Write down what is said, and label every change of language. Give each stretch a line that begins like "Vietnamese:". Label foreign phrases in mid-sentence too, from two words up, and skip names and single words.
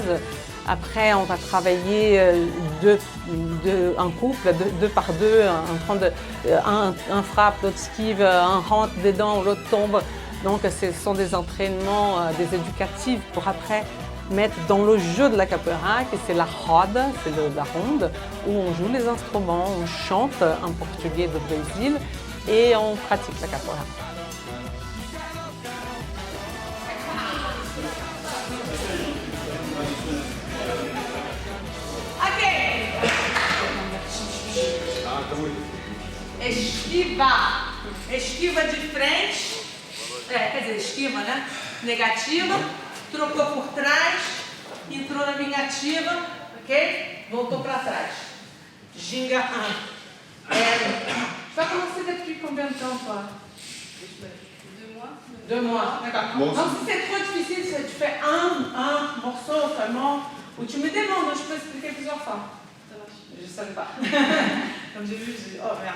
French: Après, on va travailler en couple, deux par deux, un frappe, l'autre esquive, un rentre dedans, l'autre tombe. Donc, ce sont des entraînements, des éducatifs pour après mettre dans le jeu de la capoeira, que c'est la roda, c'est la ronde, où on joue les instruments, on chante en portugais du Brésil et on pratique la capoeira. Ok.
Portuguese: Esquiva. Esquiva de frente. Quer dizer, esquiva, né? Negativa, trocou por trás, entrou na vingativa, ok? Voltou para trás. Ginga 1.
French: Tu vas commencer depuis combien de temps, toi? 2 mois. 2 mois, d'accord. Bon, donc si c'est trop difficile, tu fais un morceau seulement, ou tu me demandes, je peux expliquer plusieurs fois. Je ne savais pas. Comme j'ai vu, j'ai dit, oh merde.